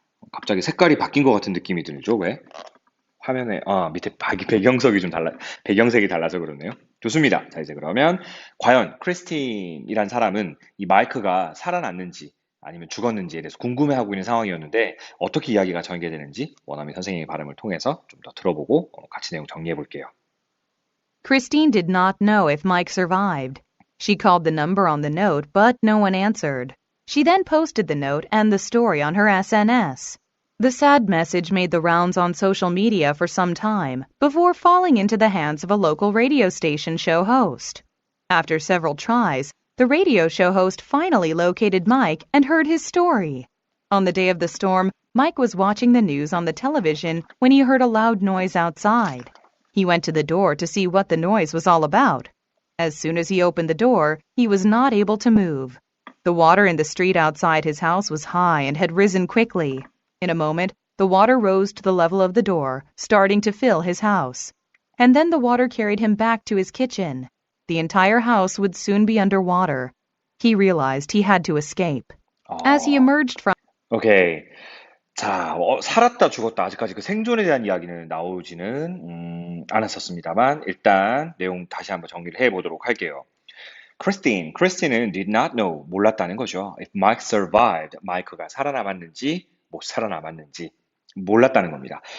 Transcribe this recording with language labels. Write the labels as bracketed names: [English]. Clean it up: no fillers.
[Korean] 갑자기 색깔이 바뀐 것 같은 느낌이 들죠? 왜? 화면에 밑에 배경색이 달라서 그러네요. 좋습니다. 자, 이제 그러면 과연 크리스틴이란 사람은 이 마이크가 살아났는지 아니면 죽었는지에 대해서 궁금해하고 있는 상황이었는데 어떻게 이야기가 전개되는지 원어민 선생님의 발음을 통해서 좀 더 들어보고 같이 내용 정리해 볼게요. [English] Christine did not know if Mike survived. She called the number on the note, but no one answered. She then posted the note and the story on her SNS. The sad message made the rounds on social media for some time before falling into the hands of a local radio station show host. After several tries, the radio show host finally located Mike and heard his story. On the day of the storm, Mike was watching the news on the television when he heard a loud noise outside. He went to the door to see what the noise was all about. As soon as he opened the door, he was not able to move. The water in the street outside his house was high and had risen quickly. In a moment, the water rose to the level of the door, starting to fill his house. And then the water carried him back to his kitchen. The entire house would soon be underwater. He realized he had to escape. As he emerged from [Korean] 오케이. 자, 살았다 죽었다 아직까지 그 생존에 대한 이야기는 나오지는 않았었습니다만 일단 내용 다시 한번 정리를 해보도록 할게요. 크리스틴은 [English] did not know, [Korean] 몰랐다는 거죠. [English] If Mike survived, [Korean] 마이크가 살아남았는지 못 살아남았는지 몰랐다는 겁니다.